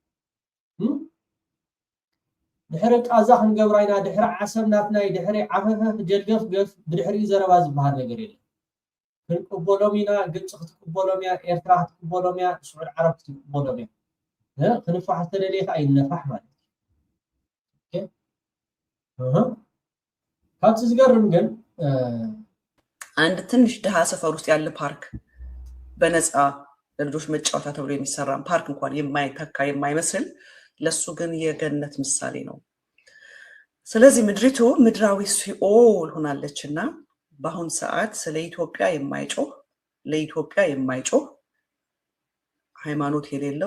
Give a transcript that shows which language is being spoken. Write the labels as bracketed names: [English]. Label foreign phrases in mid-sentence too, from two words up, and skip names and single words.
[Tigrinya] ድሕሪ ቃዛ ክንገብራ ኢና ድሕሪ ዓሰብ ናትናይ ድሕሪ ዓፈፈፍ ጀልገፍ ገፍ ብድሕሪ ዘረባ ዝበሃል ነገር የለን ክንቅበሎም ኢና ግብፂ ክትቅበሎም እያ ኤርትራ ክትቅበሎም እያ ስዑድ ዓረብ ክትቅበሎም እያ ክንፋሕ ዝተደለየ ከዓ ይነፋሕ ማለት እዩ ካብቲ ዝገርም ግን [Amharic] አንድ ትንሽ ድሃ ሰፈር ውስጥ ያለ ፓርክ በነፃ ለልጆች መጫወቻ ተብሎ የሚሰራ ፓርክ እንኳን የማይተካ የማይመስል ለሱ ግን የገነት ምሳሌ ነው። ስለዚህ ምድሪቱ ምድራዊ ሲኦል ሆናለችና በአሁን ሰዓት ስለ ኢትዮጵያ የማይጮህ ለኢትዮጵያ የማይጮህ ሃይማኖት የሌለው